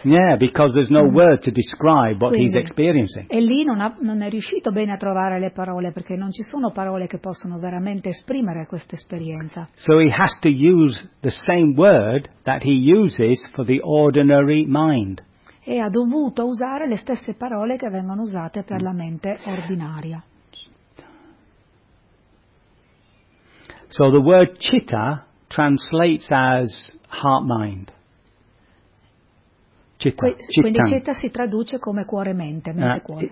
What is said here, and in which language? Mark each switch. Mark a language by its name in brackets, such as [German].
[English] Yeah, because there's no word to describe what he's experiencing. [Italian] E lì non è riuscito bene a trovare le parole perché non ci sono parole che possono veramente esprimere questa esperienza. [English] So he has to use the same word that he uses for the ordinary mind. [Italian] E ha dovuto usare le stesse parole che vengono usate per la mente ordinaria. [English] So the word citta translates as heart mind. [Italian] Quindi citta si traduce come cuore-mente, mente-cuore.